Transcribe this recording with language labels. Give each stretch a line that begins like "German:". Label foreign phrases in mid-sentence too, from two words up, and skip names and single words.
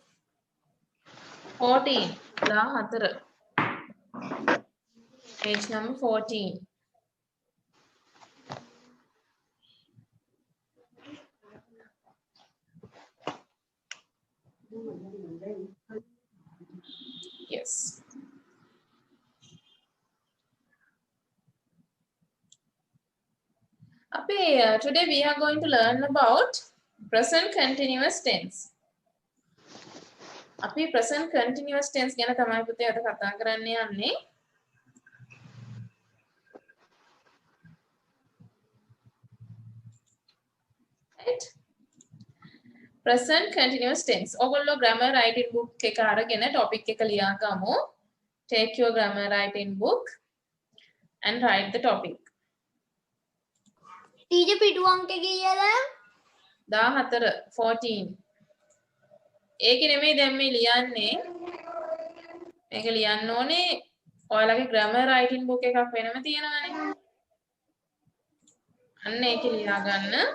English: 14 14 page number 14 yes. Today we are going to learn about present continuous tense.
Sinhala: අපි
English: present continuous tense
Sinhala: ගැන තමයි පුතේ අද කතා කරන්න යන්නේ.
English: Right? Present continuous tense.
Sinhala: ඔයගොල්ලෝ
English: grammar writing book
Sinhala: එක අරගෙන topic එක ලියා ගමු.
English: Take your grammar writing book and write the topic.
Sinhala: Teacher පිටු අංක කීයද? 14 14. ඒකේ නෙමෙයි දැන් මේ ලියන්නේ. මේක ලියන්න ඕනේ ඔයාලගේ
English: grammar writing book
Sinhala: එකක් වෙනම තියෙනවානේ. අන්න ඒක ලියා ගන්න.